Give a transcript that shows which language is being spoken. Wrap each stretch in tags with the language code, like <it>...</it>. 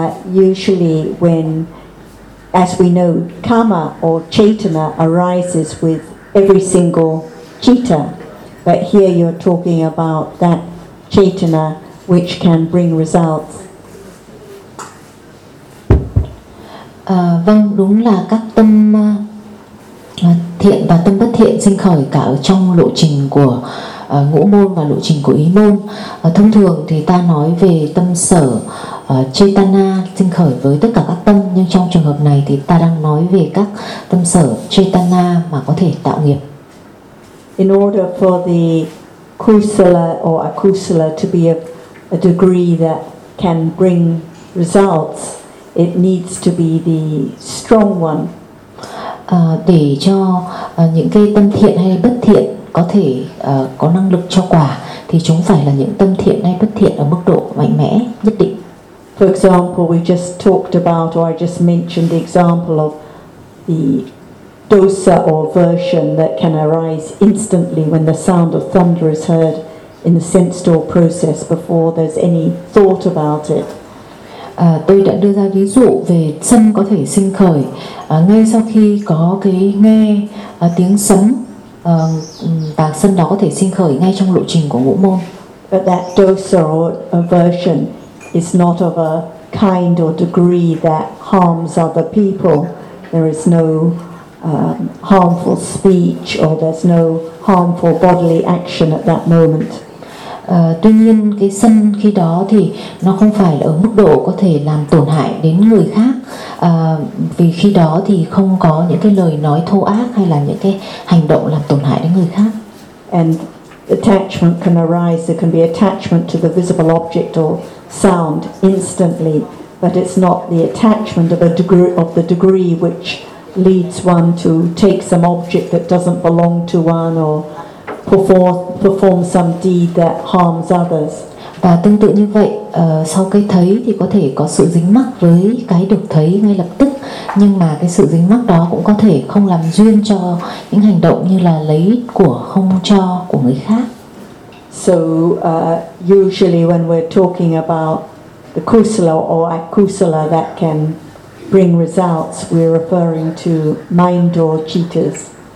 <en>Usually when, as we know, karma or chetana arises with every single citta, but here you're talking about that chetana which can bring results.</en> <vi>Vâng, đúng là các tâm thiện và tâm bất thiện sinh khởi cả ở trong lộ trình của ngũ môn và lộ trình của ý môn. Thông thường thì ta nói về tâm sở chetana sinh khởi với tất cả các tâm, nhưng trong trường hợp này thì ta đang nói về các tâm sở chetana mà có thể tạo nghiệp.</vi> <en>In order for the kusala or akusala to be of a degree that can bring results, it needs to be the strong one.</en> <vi>Để cho những cái tâm thiện hay bất thiện có thể có năng lực cho quả thì chúng phải là những tâm thiện hay bất thiện ở mức độ mạnh mẽ nhất định.</vi> <en>For example, we just talked about, or I just mentioned the example of the dosa or aversion that can arise instantly when the sound of thunder is heard in the sense door process before there's any thought about it.</en> <vi>Tôi đã đưa ra ví dụ về sân có thể sinh khởi ngay sau khi có cái nghe tiếng sấm, và sân đó có thể sinh khởi ngay trong lộ trình của ngũ môn.</vi> <en>But that dosa or aversion is not of a kind or degree that harms other people. There is no harmful speech or there's no harmful bodily action at that moment.</en> <vi>Tuy nhiên cái sân khi đó thì nó không phải là ở mức độ có thể làm tổn hại đến người khác, vì khi đó thì không có những cái lời nói thô ác hay là những cái hành động làm tổn hại đến người khác.</vi> <en>And attachment can arise, there can be attachment to the visible object or sound instantly, but it's not the attachment of a degree, of the degree which leads one to take some object that doesn't belong to one or perform some deed that harms others.</en> <vi>Và tương tự như vậy, sau cái thấy thì có thể có sự dính mắc với cái được thấy ngay lập tức, nhưng mà cái sự dính mắc đó cũng có thể không làm duyên cho những hành động như là lấy của không cho của người khác.</vi> <en>So usually when we're talking about the kusala or akusala that can bring results, we're referring to mind or cittas.</en>